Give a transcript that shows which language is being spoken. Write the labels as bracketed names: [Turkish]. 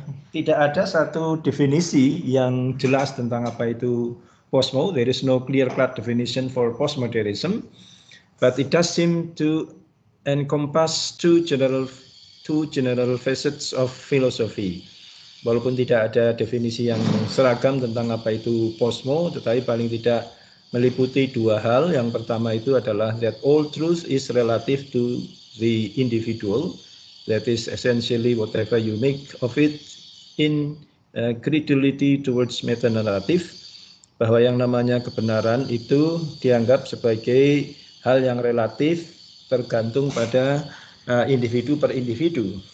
[Indonesian] Tidak ada satu definisi yang jelas tentang apa itu postmo. [English] There is no clear-cut definition for postmodernism, but it does seem to encompass two general facets of philosophy. [Indonesian] Walaupun tidak ada definisi yang seragam tentang apa itu postmo, tetapi paling tidak meliputi dua hal. Yang pertama itu adalah [English] that all truth is relative to the individual. That is essentially whatever you make of it in credulity towards meta-narrative. [Indonesian] Bahwa yang namanya kebenaran itu dianggap sebagai hal yang relatif, tergantung pada individu per individu.